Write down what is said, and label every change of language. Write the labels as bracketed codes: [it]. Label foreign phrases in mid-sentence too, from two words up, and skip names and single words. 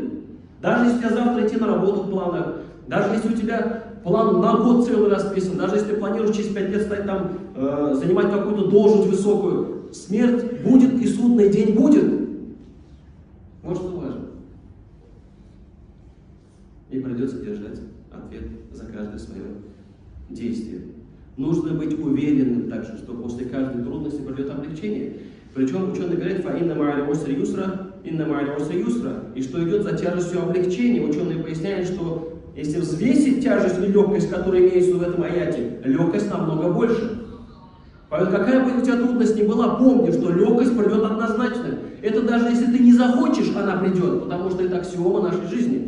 [ru] Даже если у тебя завтра идти на работу в планах, даже если у тебя план на год целый расписан, даже если ты планируешь через 5 лет стать там, занимать какую-то должность высокую, смерть будет и судный день будет. Вот что важно. И придется держать ответ за каждое свое действие. Нужно быть уверенным также, что после каждой трудности придет облегчение. Причем ученые говорят, [ar] «فإن مع العسر يسرا، إن مع العسر يسرا», [ru] и что идет за тяжестью облегчения. Ученые поясняют, что если взвесить тяжесть и легкость, которые имеются в этом аяте, легкость намного больше. Поэтому какая бы у тебя трудность ни была, помни, что легкость придет однозначно. Это даже если ты не захочешь, она придет, потому что это аксиома нашей жизни.